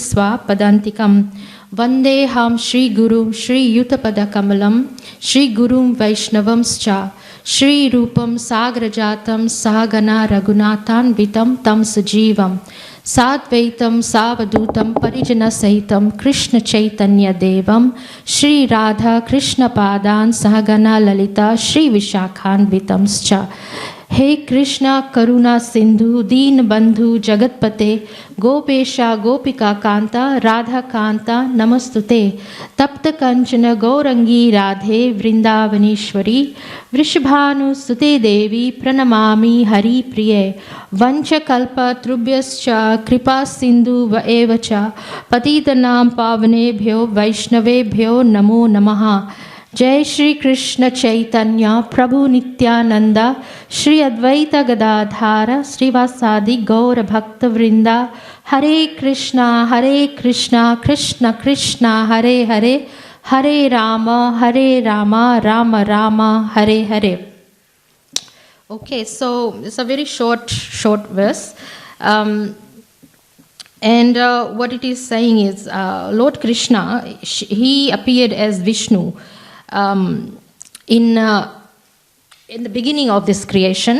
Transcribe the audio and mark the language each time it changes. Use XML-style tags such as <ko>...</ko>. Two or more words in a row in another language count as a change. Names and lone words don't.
<sa>स्व पदान्तिकम् वन्दे अहं श्री गुरु श्री युतपद कमलं श्री गुरुम् वैष्णवांश्च श्री रूपं साग्रजातं सहगण रघुनाथान् वितं तं सजीवं साद्वैतं सावधूतं परिजन सहितं कृष्ण चैतन्य देवं श्री राधा कृष्ण पादान् सहगण ललिता श्री विशाखान् वितांश्च हे कृष्णा करुणा सिंधु दीन बंधु जगतपते गोपेशा गोपिका कांता राधा कांता नमस्तुते तप्त कंचन गौरंगी राधे वृंदावनेश्वरी वृषभानुसुते देवी प्रणमामि हरिप्रिये वंशकल्पतरुभ्यश्च कृपा सिंधु एव च पतितनां पावनेभ्यो वैष्णवेभ्यो नमो नमः। जय श्री कृष्ण चैतन्य प्रभु नित्यानंद श्री अद्वैत गदाधार श्रीवासादि गौर भक्त वृंदा हरे कृष्णा कृष्ण कृष्ण हरे हरे हरे राम राम राम हरे हरे.</sa> <en>Okay, so it's a very short verse. And what it is saying is Lord Krishna, he appeared as Vishnu in the beginning of this creation.</en>